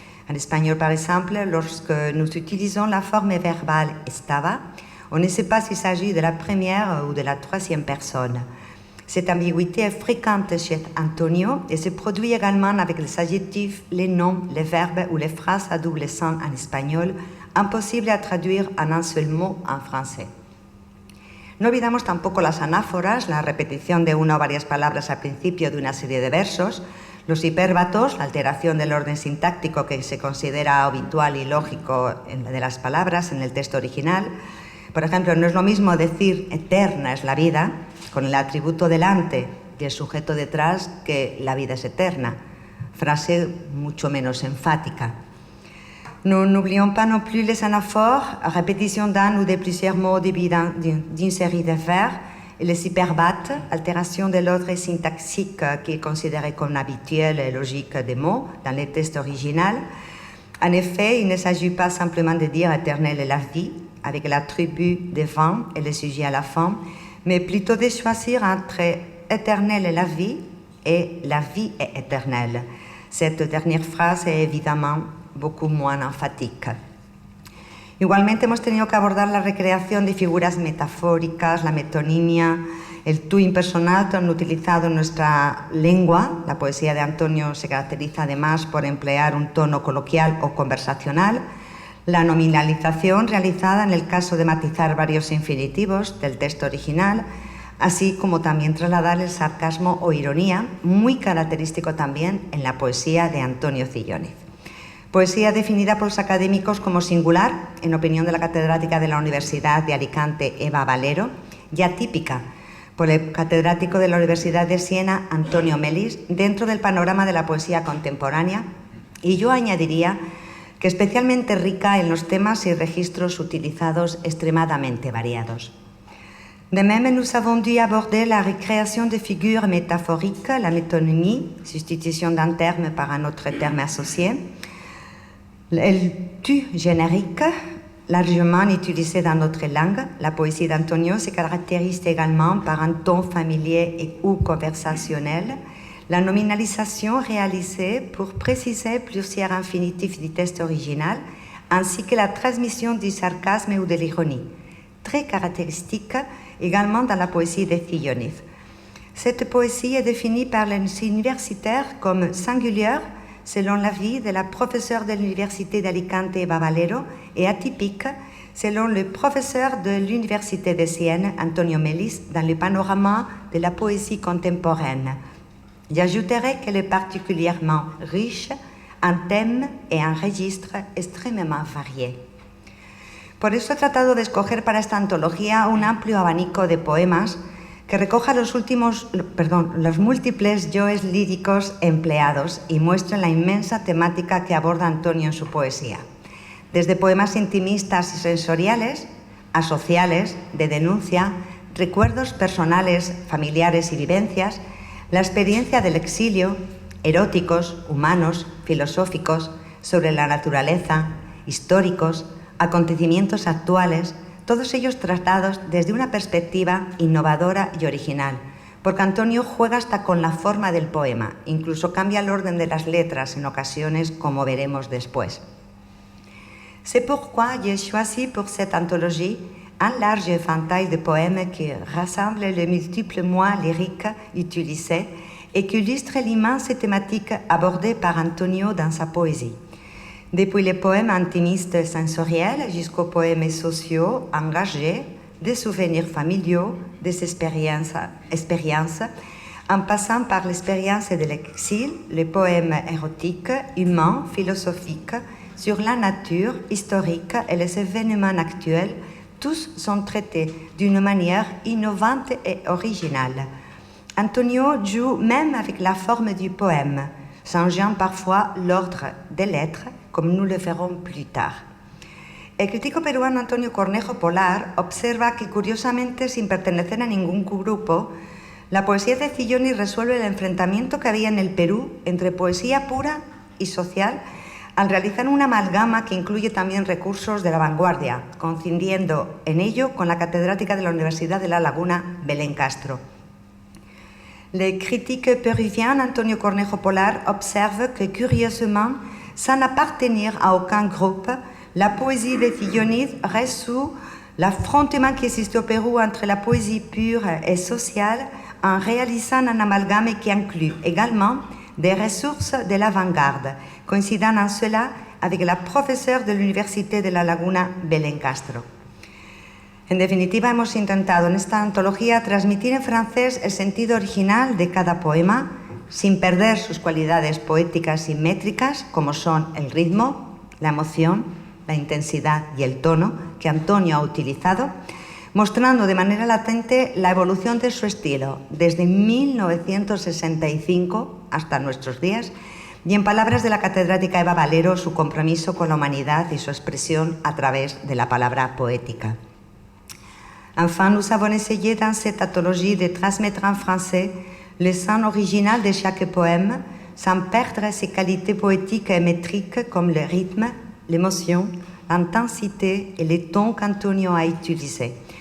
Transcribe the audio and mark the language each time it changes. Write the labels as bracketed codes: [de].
[fr] En espagnol, par exemple, lorsque nous utilisons la forme verbale estaba, on ne sait pas s'il s'agit de la première ou de la troisième personne. Cette ambiguïté est fréquente chez Antonio et se produit également avec les adjectifs, les noms, les verbes ou les phrases à double sens en espagnol, imposibles à traduire en un seul mot en français. [es] No olvidamos tampoco las anáforas, la repetición de una o varias palabras al principio de una serie de versos, los hipérbatos, la alteración del orden sintáctico que se considera habitual y lógico de las palabras en el texto original. Por ejemplo, no es lo mismo decir eterna es la vida, con el atributo delante y el sujeto detrás, que la vida es eterna. Frase mucho menos enfática. [fr] Nous n'oublions pas non plus les anaphores, répétition d'un ou de plusieurs mots début d'une série de vers, et les hyperbates, altération de l'ordre syntaxique qui est considéré comme habituel et logique des mots dans les textes originaux. En effet, il ne s'agit pas simplement de dire éternel est la vie, avec l'attribut devant et le sujet à la fin, mais plutôt de choisir entre éternel est la vie et la vie est éternelle. Cette dernière phrase est évidemment beaucoup moins [es] enfática. Igualmente hemos tenido que abordar la recreación de figuras metafóricas, la metonimia, el tú impersonal tan utilizado en nuestra lengua. La poesía de Antonio se caracteriza además por emplear un tono coloquial o conversacional. La nominalización realizada en el caso de matizar varios infinitivos del texto original, así como también trasladar el sarcasmo o ironía, muy característico también en la poesía de Antonio Cillónez. Poesía definida por los académicos como singular, en opinión de la catedrática de la Universidad de Alicante, Eva Valero, y atípica, por el catedrático de la Universidad de Siena, Antonio Melis, dentro del panorama de la poesía contemporánea, y yo añadiría que especialmente rica en los temas y registros utilizados extremadamente variados. [fr] De même, nous avons dû aborder la récréation de figures métaphoriques, la métonymie, substitution d'un terme par un autre terme associé, le tu générique, largement utilisé dans notre langue. La poésie d'Antonio se caractérise également par un ton familier et ou conversationnel, la nominalisation réalisée pour préciser plusieurs infinitifs du texte original, ainsi que la transmission du sarcasme ou de l'ironie, très caractéristique également dans la poésie de Cillónez. Cette poésie est définie par les universitaires comme singulière, selon l'avis de la professeure de l'Université d'Alicante, Eva Valero, et atypique, selon le professeur de l'Université de Sienne, Antonio Melis, dans le panorama de la poésie contemporaine. J'ajouterai qu'elle est particulièrement riche en thèmes et en registres [es] extremadamente [fr] variés. [es] Por eso he tratado de escoger para esta antología un amplio abanico de poemas que recoja los múltiples yoes líricos empleados y muestren la inmensa temática que aborda Antonio en su poesía. Desde poemas intimistas y sensoriales, a sociales, de denuncia, recuerdos personales, familiares y vivencias, la experiencia del exilio, eróticos, humanos, filosóficos, sobre la naturaleza, históricos, acontecimientos actuales, todos ellos tratados desde una perspectiva innovadora y original, porque Antonio juega hasta con la forma del poema, incluso cambia el orden de las letras en ocasiones, como veremos después. [fr] C'est pourquoi j'ai choisi pour cette anthologie un large éventail de poèmes qui rassemblent les multiples mots lyriques utilisés et qui illustrent l'immense thématique abordée par Antonio dans sa poésie. Depuis les poèmes intimistes et sensoriels jusqu'aux poèmes sociaux, engagés, des souvenirs familiaux, des expériences, en passant par l'expérience de l'exil, les poèmes érotiques, humains, philosophiques, sur la nature, historique et les événements actuels, tous sont traités d'une manière innovante et originale. Antonio joue même avec la forme du poème, changeant parfois l'ordre des lettres, [es] como [fr] nous le verrons plus tard. [es] El crítico peruano Antonio Cornejo Polar observa que, curiosamente, sin pertenecer a ningún grupo, la poesía de Cillónez resuelve el enfrentamiento que había en el Perú entre poesía pura y social al realizar una amalgama que incluye también recursos de la vanguardia, coincidiendo en ello con la catedrática de la Universidad de La Laguna, Belén Castro. [fr] Le critique péruvien Antonio Cornejo Polar observe que, curieusement, sans appartenir à aucun groupe, la poésie de Filloni résout l'affrontement qui existe au Pérou entre la poésie pure et sociale en réalisant un amalgame qui inclut également des ressources de l'avant-garde, coïncidant en cela avec [es] la profesora de la Universidad de La Laguna, [fr] Belén Castro. [es] En definitiva, hemos intentado en esta antología transmitir en francés el sentido original de cada poema, sin perder sus cualidades poéticas y métricas, como son el ritmo, la emoción, la intensidad y el tono que Antonio ha utilizado, mostrando de manera latente la evolución de su estilo desde 1965 hasta nuestros días, y en palabras de la catedrática Eva Valero, su compromiso con la humanidad y su expresión a través de la palabra poética. [fr] Enfin, nous avons essayé dans cette anthologie de transmettre en français le son original de chaque poème, sans perdre ses qualités poétiques et métriques comme le rythme, l'émotion, l'intensité et les tons qu'Antonio a utilisés,